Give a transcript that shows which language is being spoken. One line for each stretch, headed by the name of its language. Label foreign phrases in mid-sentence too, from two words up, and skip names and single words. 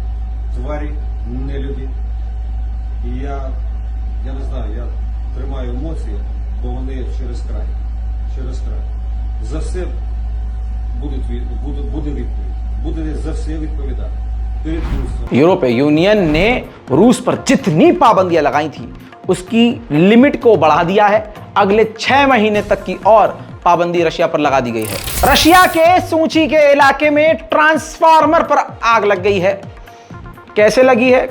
Ukrainian: Тварі, нелюді. І я не знаю, я тримаю емоції, бо вони через край. Через край. За все буде відповідь. Буде за все відповідати. Перед Руссом.
Hindi: यूरोपीय यूनियन ने रूस पर जितनी पाबंदियां लगाई थी उसकी लिमिट को बढ़ा दिया है। अगले 6 महीने तक की और पाबंदी रशिया पर लगा दी गई है। रशिया के सूची के इलाके में ट्रांसफार्मर पर आग लग गई है। कैसे लगी है?